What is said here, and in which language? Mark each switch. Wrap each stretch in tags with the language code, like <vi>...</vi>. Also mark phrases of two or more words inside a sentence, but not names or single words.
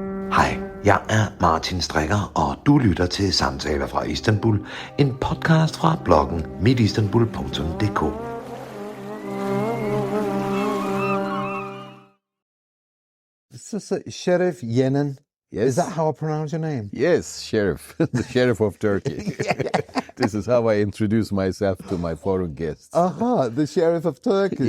<da>Hej, jeg er Martin Strikker, og du lytter til Samtaler fra Istanbul, en podcast fra bloggen mitistanbul.dk.</da> <en>So Şerif Yenen. Yes. Is that how I pronounce your name? Yes, Şerif, the Şerif of Turkey. This is how I introduce myself to my foreign guests. The Şerif of Turkey.</en>